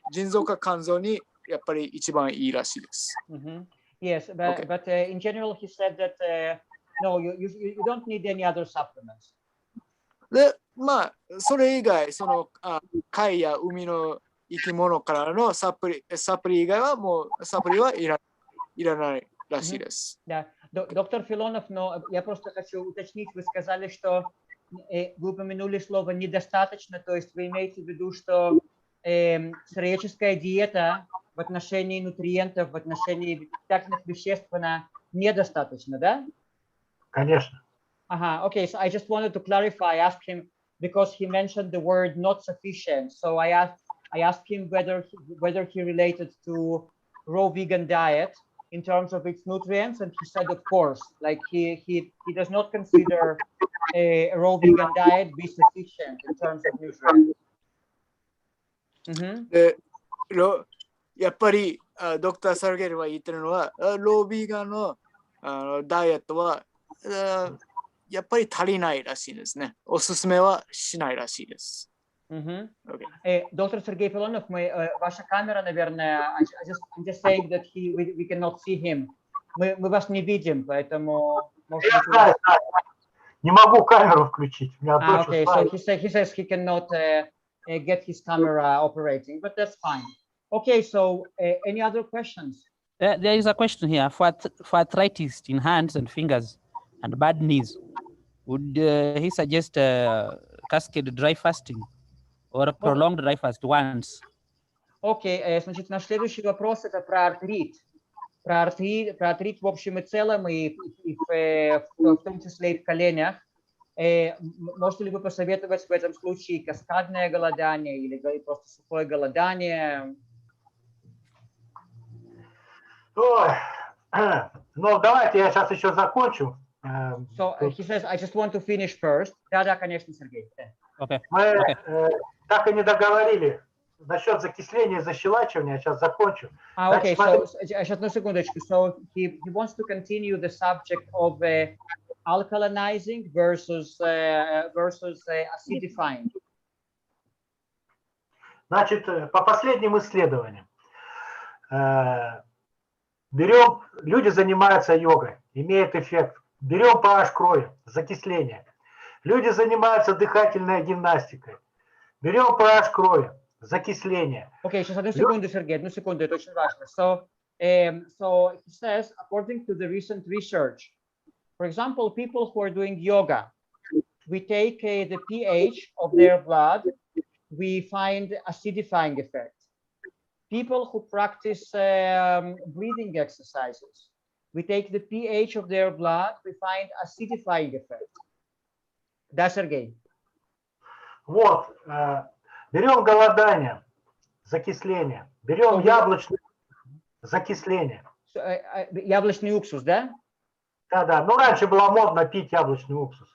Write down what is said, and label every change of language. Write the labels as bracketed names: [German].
[Japanese] 腎臓か肝臓にやっぱり一番いいらしいです。 [English] Yes, but in general he said that no, you don't need any other supplements. [Japanese] で、まあそれ以外貝や海の生き物からのサプリ以外はもうサプリはいらないらしいです。 [Russian] Да, доктор Филонов, но я просто хочу уточнить, вы сказали, что вы упомянули слово недостаточно, то есть вы имеете в виду, что человеческая диета в отношении нутриентов, в отношении питательных веществ, она недостаточна, да? Конечно. [English] Okay, so I just wanted to clarify, ask him, because he mentioned the word not sufficient. So I asked him whether he related to raw vegan diet in terms of its nutrients, and he said, of course, like he does not consider a raw vegan diet be sufficient in terms of nutrients. [Japanese] でやっぱりドクター・サルゲルは言ってるのは、ロービーガンのダイエットはやっぱり足りないらしいですね。おすすめはしないらしいです。 Мгм. [English] Okay. [Russian] Доктор Сергей Филонов, ваша камера, наверное, [English] I'm just saying that we cannot see him. [Russian] Мы вас не видим, поэтому, может Я быть, у вас... знаю, знаю. Не могу камеру включить. У меня дочь [English] Okay, so [Russian] устала. [English] he says he cannot get his camera operating, but that's fine. Okay, so any other questions? There is a question here for arthritis in hands and fingers and bad knees. Would he suggest cascade dry fasting or prolonged dry fast once? [Russian] Окей, значит, наш следующий вопрос это про артрит. Про артрит в общем и целом, и в том числе и в коленях. Можете ли вы посоветовать в этом случае каскадное голодание или просто сухое голодание? Ой. Ну, давайте я сейчас еще закончу. [English] So he says, I just want to finish first. [Russian] Да, конечно, Сергей. [English] Okay. [Russian] Мы так и не договорили насчет закисления и защелачивания. Я сейчас закончу. [English] Okay, so [Russian] сейчас одну секундочку. [English] So he wants to continue the subject of alkalinizing versus acidifying. [Russian] Значит, по последним исследованиям, берем, люди занимаются йогой, имеет эффект. Берем pH крови, закисление. Люди занимаются дыхательной гимнастикой. Берем pH крови, закисление. Okay, сейчас одну секунду, Сергей, одну секунду, это очень важно. [English] So he says, according to the recent research, for example, people who are doing yoga, we take the pH of their blood, we find acidifying effect. People who practice breathing exercises, we take the pH of their blood, we find acidifying effect. [Russian] Да, Сергей? Вот, берем голодание, закисление, берем яблочное закисление. Яблочный уксус, да? Да, ну раньше было модно пить яблочный уксус.